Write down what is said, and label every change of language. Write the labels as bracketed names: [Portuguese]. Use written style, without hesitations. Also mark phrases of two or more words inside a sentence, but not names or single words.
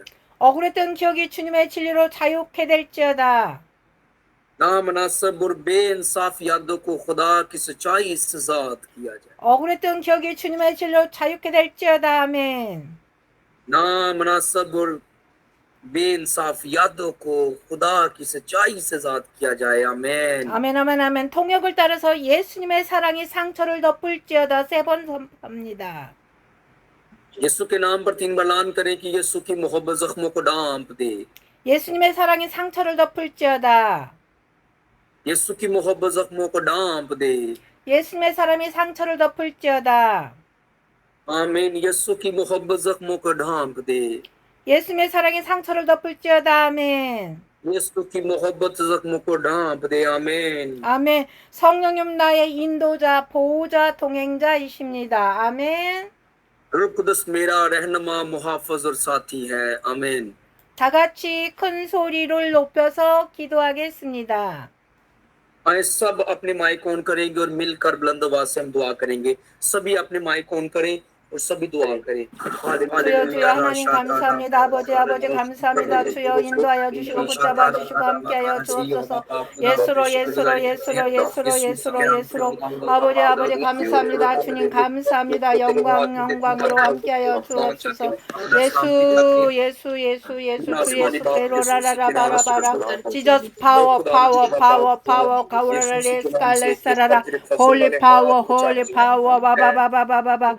[Korean] 억울했던 기억이 주님의 진리로 자유케 될지어다. [Urdu] نامناسب اور بے انصاف یادوں کو خدا کی سچائی سے آزاد کیا جائے. [Korean] 억울했던 기억이 주님의 진리로 자유케 될지어다. 아멘. [Urdu] نامناسب اور بے انصافیوں کو خدا کی سچائی سے آزاد کیا جائے آمین [Korean] 아멘, 아멘, 아멘. 통역을 따라서 예수님의 사랑이 상처를 덮을지어다 3번 선포합니다. [Urdu] یسوع کے نام پر 3 بار اعلان کریں کہ یسوع کی محبت زخموں کو ڈھانپ دے [Korean] 예수님의 사랑이 상처를 덮을지어다. [Urdu] یسوع کی محبت زخموں کو ڈھانپ دے [Korean] 예수님의 사랑이 상처를 덮을지어다. [Urdu] آمین یسوع کی محبت زخموں کو ڈھانپ دے [Korean] 예수님의 사랑이 상처를 덮을지어다. 아멘. [Urdu] یسوع کی محبت زخموں کو ڈھانپ دے آمین [Korean] 아멘. 성령님 나의 인도자, 보호자, 동행자이십니다. 아멘. [Urdu] روح القدس میرا رہنما محافظ اور ساتھی ہے آمین [Korean] 다 같이 큰 소리를 높여서 기도하겠습니다. [Urdu] آئیں سب اپنے [English] mic on [Urdu] کریں گے اور مل کر بلند آواز سے ہم دعا کریں گے سبھی اپنے [English] mic on [Urdu] کریں اور سبھی دعا کریں [Korean] 주여 주여 하나님 감사합니다. 아버지 아버지 감사합니다. 주여 인도하여 주시고 붙잡아 주시고 함께하여 주옵소서. 예수로 예수로 예수로 예수로 예수로 예수로 아버지 아버지 감사합니다. 주님 감사합니다. 영광으로 함께하여 주옵소서. 예수 예수 예수 예수 주 예수께로 라라라바라바라 [English] Jesus power power power power 가우라레 스칼레사라라 holy power 바바바바바바